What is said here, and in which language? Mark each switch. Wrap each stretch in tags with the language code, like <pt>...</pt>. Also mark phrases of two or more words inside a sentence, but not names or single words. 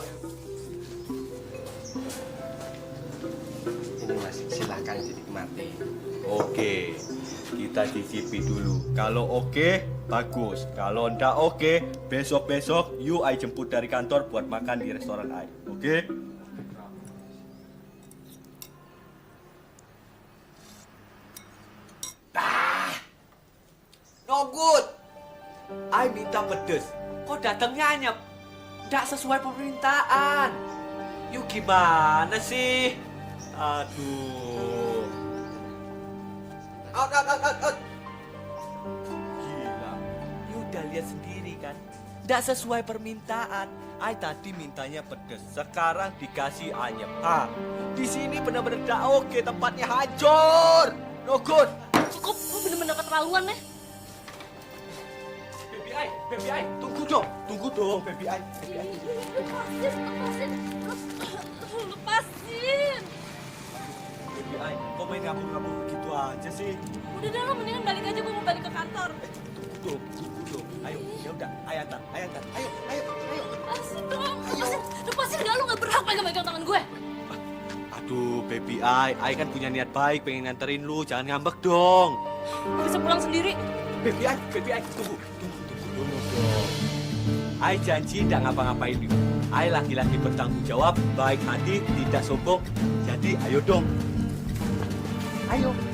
<id>Ini mas, silahkan dinikmati. Oke, kita cicipi dulu. Kalau oke, bagus. Kalau ndak oke, besok-besok</id> <en>you I</en> <id>jemput dari kantor buat makan di restoran I.</id> <en>Oke? No good.</en> <id>I minta pedes. Kok datangnya anyep? Ndak sesuai permintaan. You gimana sih? Aduh. Out. Gila. You udah lihat sendiri kan? Nggak sesuai permintaan. I tadi mintanya pedes, sekarang dikasih anyep. Di sini benar-benar nggak oke, tempatnya hancur.</id> <en>No good.</en> <id>Cukup, lu bener-bener keterlaluan ya.</id> <en>Baby I,</en> <id>tunggu dong,</id> <en>baby I.</en> <id>Lepasin. Baby I, kok main ngabur-ngabur begitu aja sih? Udah dah, lo mendingan balik aja, gue mau balik ke kantor. Tunggu dong. Ayo, ya udah, ayo antar. Ayo. Lepasin dong, lepasin gak, lo gak berhak megang tangan gue. Aduh,</id> <en>baby I</en> <id>kan punya niat baik, pengen nganterin lu, jangan ngambek dong. Gue bisa pulang sendiri. Baby I, tunggu dulu dong. I janji tidak ngapa-ngapain you. I laki-laki bertanggung jawab, baik hati, tidak sombong. Jadi ayo dong. Ayo.</id>